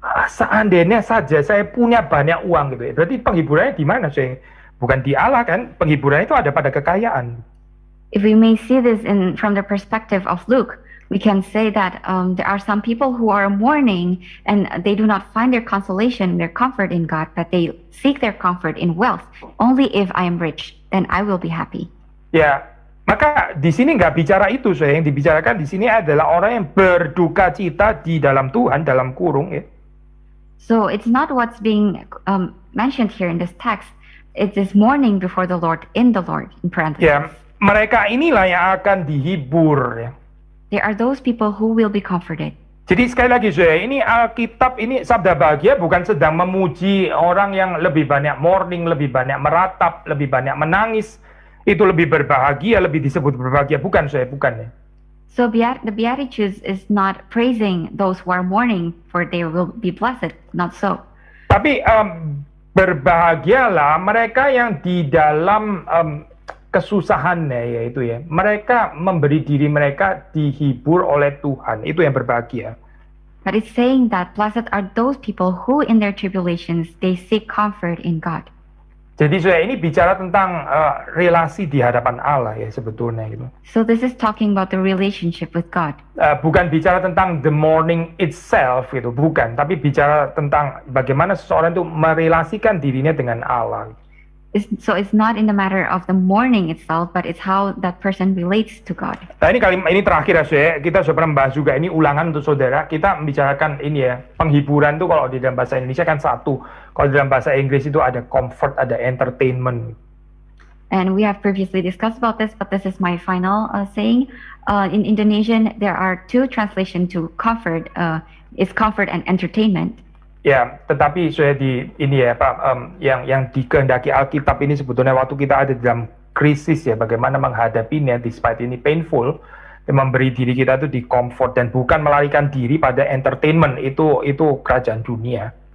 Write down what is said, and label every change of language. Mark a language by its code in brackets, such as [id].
[id] Seandainya saja saya punya banyak uang gitu ya. Berarti penghiburannya di mana Bukan di Allah kan? Penghiburannya itu ada pada kekayaan. [en] If we may see this from the perspective of Luke, we can say that there are some people who are mourning and they do not find their consolation, their comfort in God, but they seek their comfort in wealth. Only if I am rich, then I will be happy. [id] Ya, Maka di sini nggak bicara itu, saya yang dibicarakan di sini adalah orang yang berduka cita di dalam Tuhan, dalam kurung ya. [en] So it's not what's being mentioned here in this text. It is mourning before the Lord in the Lord in parentheses. [id] Ya, mereka inilah yang akan dihibur ya. [en] There are those people who will be comforted. [id] Jadi sekali lagi saya, ini Alkitab, ini sabda bahagia bukan sedang memuji orang yang lebih banyak mourning, lebih banyak meratap, lebih banyak menangis. Itu lebih berbahagia, lebih disebut berbahagia. Bukan saya, bukan ya. [en] So the Beatitudes is not praising those who are mourning, for they will be blessed. Not so. [id] Tapi berbahagialah mereka yang di dalam kesusahannya, yaitu ya. Mereka memberi diri mereka dihibur oleh Tuhan. Itu yang berbahagia. [en] But it's saying that blessed are those people who in their tribulations, they seek comfort in God. [id] Jadi saya ini bicara tentang relasi di hadapan Allah ya sebetulnya gitu. [en] So this is talking about the relationship with God. [id] Bukan bicara tentang [en] the mourning itself [id] gitu, bukan. Tapi bicara tentang bagaimana seseorang itu merelasikan dirinya dengan Allah. [en] So it's not in the matter of the mourning itself, but it's how that person relates to God. [id] Nah ini terakhir ya saya, kita sudah pernah membahas juga, ini ulangan untuk saudara. Kita membicarakan ini ya, penghiburan itu kalau di dalam bahasa Indonesia kan satu. Kalau di dalam bahasa Inggris itu ada comfort, ada entertainment. [en] And we have previously discussed about this, but this is my final saying. In Indonesian, there are two translations to comfort. It's comfort and entertainment. [id] Ya, tetapi saya di ini ya Pak, yang dikehendaki Alkitab ini sebetulnya waktu kita ada dalam krisis ya, bagaimana menghadapinya despite ini painful, dan memberi diri kita itu di comfort dan bukan melarikan diri pada entertainment, itu kerajaan dunia.